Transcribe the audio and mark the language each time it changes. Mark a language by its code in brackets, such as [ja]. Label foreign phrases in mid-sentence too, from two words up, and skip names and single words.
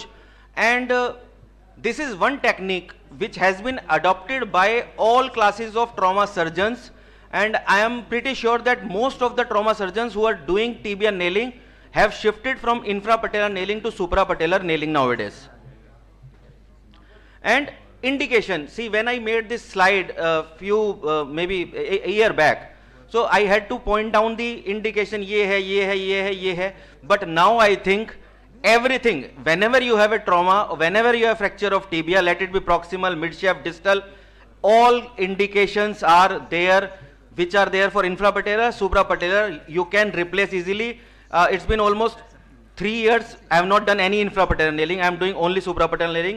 [en] And this is one technique which has been adopted by all classes of trauma surgeons, and I am pretty sure that most of the trauma surgeons who are doing tibia nailing have shifted from infrapatellar nailing to suprapatellar nailing nowadays. And indication, see, when I made this slide maybe a year back, so I had to point down the indication, [hi] ये है, ये है, ये है, ये है. [en] But now I think everything, whenever you have a trauma, whenever you have fracture of tibia, let it be proximal, midshaft, distal, all indications are there, which are there for infrapatellar, suprapatellar, you can replace easily. It's been almost 3 years, I have not done any infrapatellar nailing, I am doing only suprapatellar nailing.